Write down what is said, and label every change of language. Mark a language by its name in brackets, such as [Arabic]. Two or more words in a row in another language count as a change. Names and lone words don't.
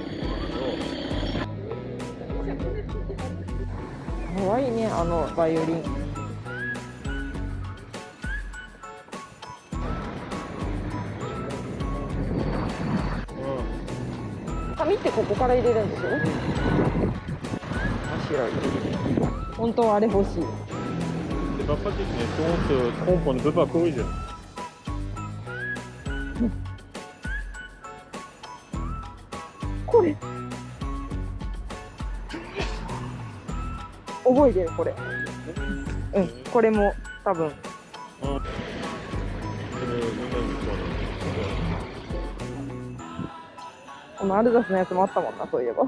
[Japanese] かわいいね、あのバイオリン。紙ってここから入れるんでしょ。面白い。本当はあれ欲しい。 [French] C'est pas pratique, mais si on se trompe, on ne peut pas corriger. [Japanese] これ覚えてるこれ。これも多分。このアルザスのやつもあったもんな、そういえば。